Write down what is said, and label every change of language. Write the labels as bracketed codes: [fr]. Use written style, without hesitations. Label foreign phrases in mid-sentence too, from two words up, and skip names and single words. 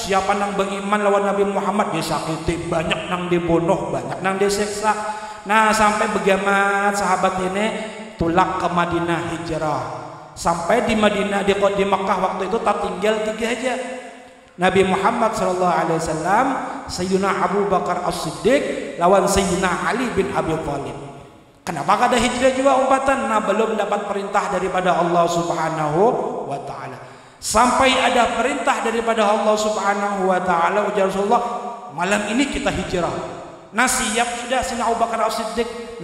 [bjn] Siapa nang beriman lawan Nabi Muhammad disakiti, banyak nang dibunuh, banyak nang disiksa. Nah sampai begamat sahabat ini tulak ke Madinah hijrah. Sampai di Madinah di Makkah waktu itu tak tinggal 3 aja. Nabi Muhammad SAW, Sayyidina Abu Bakar As-Siddiq lawan Sayyidina Ali bin Abi Thalib. Kenapa kada hijrah juga umpatan? Nah belum dapat perintah daripada Allah [ar] سبحانه وتعالى. [bjn] Sampai ada perintah daripada Allah [ar] سبحانه وتعالى, [bjn] ujar Rasulullah, malam ini kita hijrah. Nah siap sudah Sayyidina Abu Bakar As-Siddiq.